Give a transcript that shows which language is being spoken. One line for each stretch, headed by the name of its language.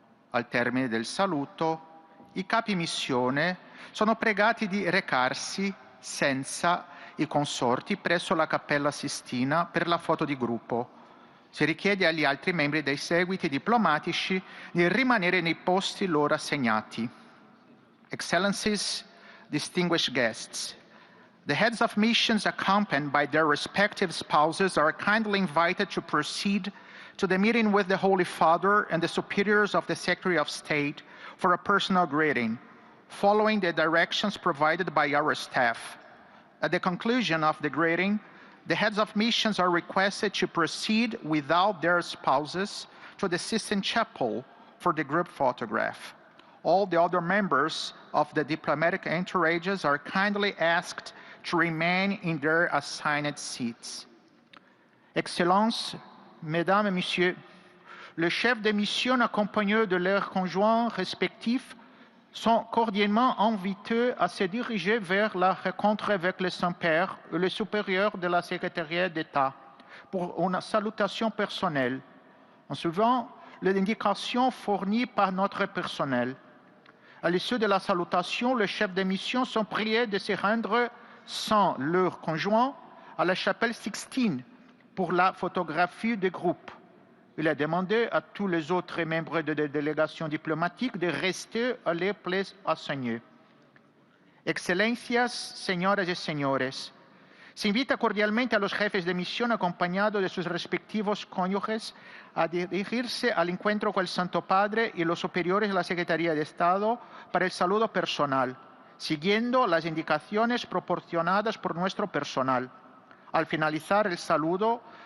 Italian: Al termine del saluto, i capi missione sono pregati di recarsi senza i consorti presso la Cappella Sistina per la foto di gruppo. Si richiede agli altri membri dei seguiti diplomatici di rimanere nei posti loro assegnati.
English: Excellencies, distinguished guests, the heads of missions accompanied by their respective spouses are kindly invited to proceed to the meeting with the Holy Father and the superiors of the Secretary of State for a personal greeting, following the directions provided by our staff. At the conclusion of the greeting, the heads of missions are requested to proceed without their spouses to the Sistine Chapel for the group photograph. All the other members of the diplomatic entourages are kindly asked to remain in their assigned seats.
French: Excellences, Mesdames et Messieurs, le chef de mission accompagnés de leurs conjoints respectifs sont cordialement invités à se diriger vers la rencontre avec le Saint-Père et le supérieur de la Secrétariat d'État pour une salutation personnelle, en suivant les indications fournies par notre personnel. À l'issue de la salutation, les chefs de mission sont priés de se rendre sans leur conjoint à la chapelle Sixtine pour la photographie de groupe. Il a demandé à tous les autres membres de la délégation diplomatique de rester à les places assignées.
Spanish: Excelencias, señoras y señores, se invita cordialmente a los jefes de misión acompañados de sus respectivos cónyuges a dirigirse al encuentro con el Santo Padre y los superiores de la Secretaría de Estado para el saludo personal, siguiendo las indicaciones proporcionadas por nuestro personal. Al finalizar el saludo,